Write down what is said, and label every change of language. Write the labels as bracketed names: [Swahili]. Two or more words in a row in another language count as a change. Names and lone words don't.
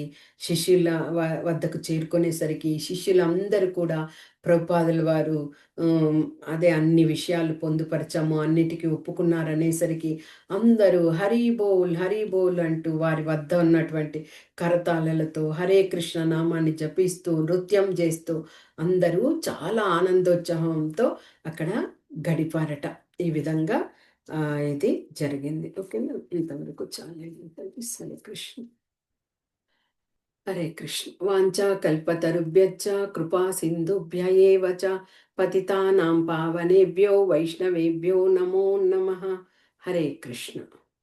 [Telugu] శిష్యుల వద్దకు చేరుకునేసరికి శిష్యులందరూ కూడా ప్రభుపాదుల వారు అదే అన్ని విషయాలు పొందుపరిచాము, అన్నిటికీ ఒప్పుకున్నారనేసరికి అందరూ హరి బోల్, హరి బోల్ అంటూ వారి వద్ద ఉన్నటువంటి కరతాళలతో హరే కృష్ణ నామాన్ని జపిస్తూ, నృత్యం చేస్తూ అందరూ చాలా ఆనందోత్సాహంతో అక్కడ గడిపారట. ఈ విధంగా ఇది జరిగింది. ఓకేనా? ఇంతవరకు చాలండి. హరే కృష్ణ. హరే కృష్ణ. [Sanskrit] వాంఛా కల్పతరుభ్యశ్చ కృపా సింధుభ్య ఏవ చ పతితానాం పావనేభ్యో వైష్ణవేభ్యో నమో నమః. [Telugu] హరే కృష్ణ.